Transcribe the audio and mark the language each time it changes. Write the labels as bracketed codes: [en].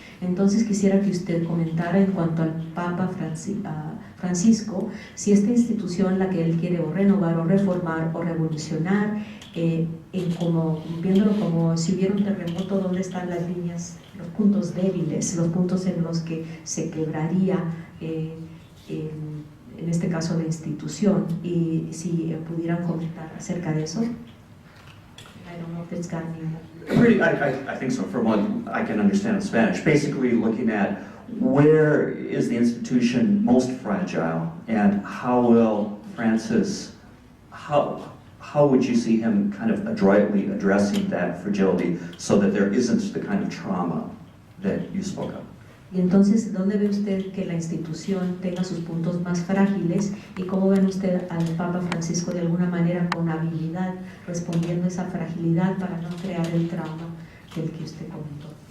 [es] Entonces quisiera que usted comentara en cuanto al Papa Francisco, si esta institución, la que él quiere o renovar o reformar o revolucionar, viéndolo como si hubiera un terremoto, dónde están las líneas, los puntos débiles, los puntos en los que se quebraría, en este caso, la institución, y si pudieran comentar acerca de eso. [en] I don't know if it's got any... I think so, from what I can understand in Spanish. Basically looking at where is the institution most fragile, and how will Francis, how would you see him kind of adroitly addressing that fragility so that there isn't the kind of trauma that you spoke of? [es] Y entonces, ¿dónde ve usted que la institución tenga sus puntos más frágiles? ¿Y cómo ven usted al Papa Francisco de alguna manera con habilidad respondiendo a esa fragilidad para no crear el trauma del que usted comentó?